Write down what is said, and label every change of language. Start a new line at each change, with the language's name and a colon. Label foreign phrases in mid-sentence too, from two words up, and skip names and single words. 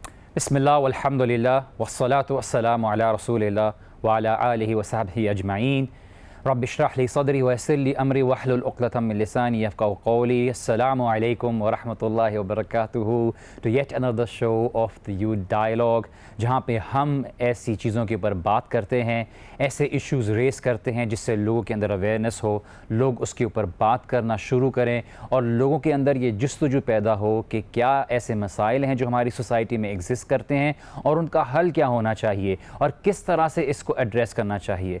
Arabic: بسم الله والحمد لله والصلاة والسلام على رسول الله وعلى آله وصحبه أجمعين. رب اشرح لي صدري ويسر لي أمري واحلل عقدة من لساني يفقهوا قولي. السلام عليكم ورحمة الله وبركاته
English: to yet another show of the
Urdu: यूथ डायलॉग, جہاں پہ ہم ایسی چیزوں کے اوپر بات کرتے ہیں، ایسے
English: issues raise
Urdu: کرتے ہیں جس سے لوگوں کے اندر اویئرنیس ہو، لوگ اس کے اوپر بات کرنا شروع کریں اور لوگوں کے اندر یہ جستجو پیدا ہو کہ کیا ایسے مسائل ہیں جو ہماری سوسائٹی میں ایگزسٹ کرتے ہیں اور ان کا حل کیا ہونا چاہیے اور کس طرح سے اس کو ایڈریس کرنا چاہیے.